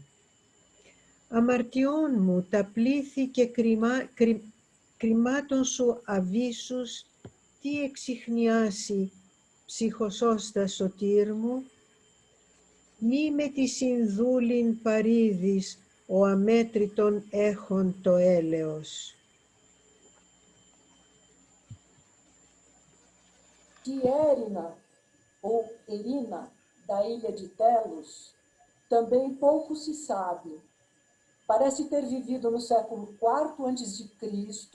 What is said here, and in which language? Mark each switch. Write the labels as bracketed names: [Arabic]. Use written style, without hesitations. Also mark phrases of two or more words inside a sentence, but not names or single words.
[Greek] Αμαρτιών μου τα πλήθη και κρυμάτων σου αβύσσους, τι εξιχνιάσει ψυχοσώστα σωτήρ μου, μη με τη συνδούλην παρήδης ο αμέτρητον έχων το έλεος. [Portuguese] De Érina, ou Erina, da ilha de Telos, também pouco se sabe. Parece ter vivido no século IV a.C.